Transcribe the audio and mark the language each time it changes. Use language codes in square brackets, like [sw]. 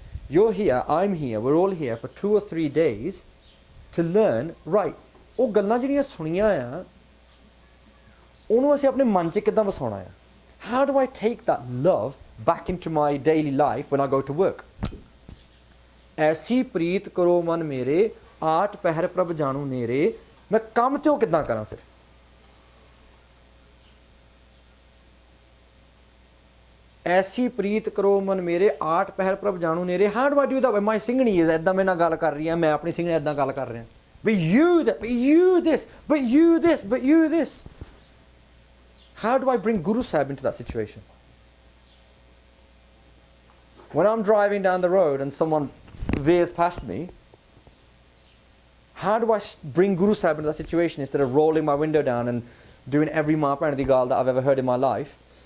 [en] You're here, I'm here, we're all here for 2 or 3 days to learn, right, [pa] ਉਹ ਗੱਲਾਂ ਜਿਹੜੀਆਂ ਸੁਣੀਆਂ ਆ ਉਹਨੂੰ ਅਸੀਂ ਆਪਣੇ ਮਨ 'ਚ ਕਿੱਦਾਂ ਵਸਾਉਣਾ ਆ? [en] How do I take that love back into my daily life when I go to work? [pa] ਐਸੀ ਪ੍ਰੀਤ ਕਰੋ ਮਨ ਮੇਰੇ, ਆਠ ਪਹਿਰ ਪ੍ਰਭ ਜਾਣੂ ਨੇਰੇ। ਮੈਂ ਕੰਮ ਤੇ ਉਹ ਕਿੱਦਾਂ ਕਰਾਂ ਫਿਰ? ਐਸੀ ਪ੍ਰੀਤ ਕਰੋ ਮਨ ਮੇਰੇ, ਆਠ ਪਹਿਰ ਪ੍ਰਭ ਜਾਣੂ ਨੇਰੇ। [en] How do I do that when my Singhni is [pa] ਇੱਦਾਂ ਮੇਰੇ ਨਾਲ ਗੱਲ ਕਰ ਰਹੀ ਹੈ, ਮੈਂ ਆਪਣੀ ਸਿੰਘਣੀ ਇੱਦਾਂ ਗੱਲ ਕਰ ਰਿਹਾ, [en] but you that, but you this, but you this, but you this. How do I bring Guru Sahib into that situation? When I'm driving down the road and someone veers past me, how do I bring Guru Sahib into that situation instead of rolling my window down and doing every Mahaprana Digal that I've ever heard in my life?